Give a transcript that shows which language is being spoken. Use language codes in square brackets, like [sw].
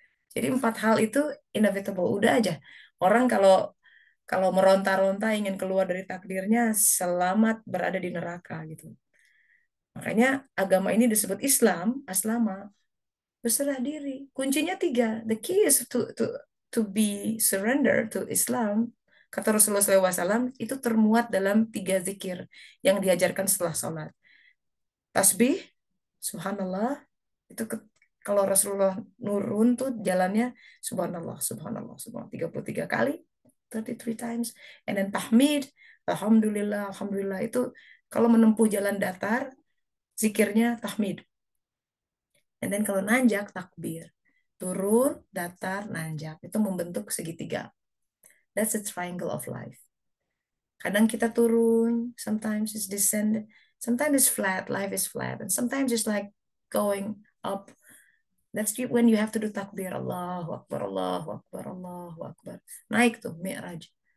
[id] Jadi 4 hal itu inevitable, udah aja. Orang kalau kalau meronta-ronta ingin keluar dari takdirnya, selamat berada di neraka gitu. Makanya agama ini disebut Islam, aslama, berserah diri. Kuncinya tiga. [en] The key is to be surrender to Islam. [id] Kata Rasulullah SAW, itu termuat dalam 3 zikir yang diajarkan setelah sholat. Tasbih, subhanallah, itu kalau Rasulullah nurun tuh jalannya subhanallah, subhanallah, subhanallah 33 kali, [en] 33 times. And then [id] tahmid, alhamdulillah, alhamdulillah, itu kalau menempuh jalan datar, zikirnya tahmid. [en] And then [id] kalau nanjak, takbir. Turun, datar, nanjak. Itu membentuk segitiga. [en] That's the triangle of life. [id] Kadang kita turun, [en] sometimes it's descend, sometimes it's flat, life is flat, and sometimes it's like going up. That's when you have to do takbir, [ar] Allahu Akbar, Allahu Akbar, Allahu Akbar. [id] Naik tuh, [en] Mi'raj.